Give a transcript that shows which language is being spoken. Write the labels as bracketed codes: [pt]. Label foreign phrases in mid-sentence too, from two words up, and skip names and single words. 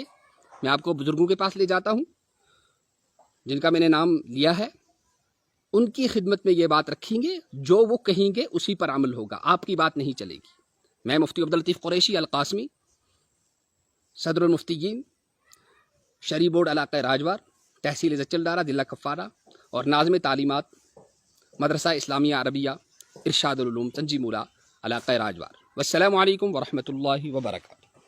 [ur] میں آپ کو بزرگوں کے پاس لے جاتا ہوں جن کا میں نے نام لیا ہے. ان کی خدمت میں یہ بات رکھیں گے، جو وہ کہیں گے اسی پر عمل ہوگا، آپ کی بات نہیں چلے گی. میں مفتی عبداللطیف قریشی القاسمی، صدر المفتیین، شرعی بورڈ علاقہ راجوار، تحصیل زچل ڈارہ، ضلع کپوارہ، اور ناظم تعلیمات مدرسہ اسلامیہ عربیہ ارشاد العلوم تنجی مولا، علاقہ راجوار. [ar] والسلام علیکم ورحمۃ اللہ وبرکاتہ.